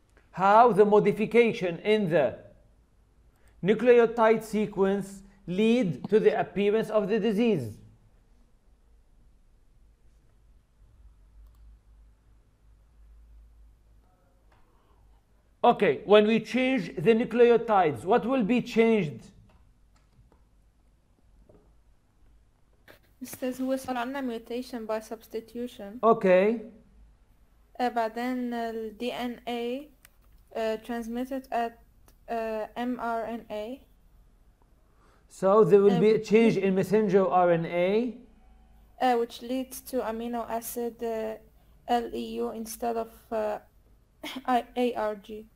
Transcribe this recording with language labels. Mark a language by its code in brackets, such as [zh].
[en] How the modification in the nucleotide sequence lead to the appearance of the disease. Okay, when we change the nucleotides, what will be changed? [ar] أستاذ هو صار عندنا [en] mutation by substitution. Okay. [ar] بعدين ال [en] DNA transmitted at mRNA. So there will be a change in messenger RNA. which leads to amino acid LEU instead of ARG.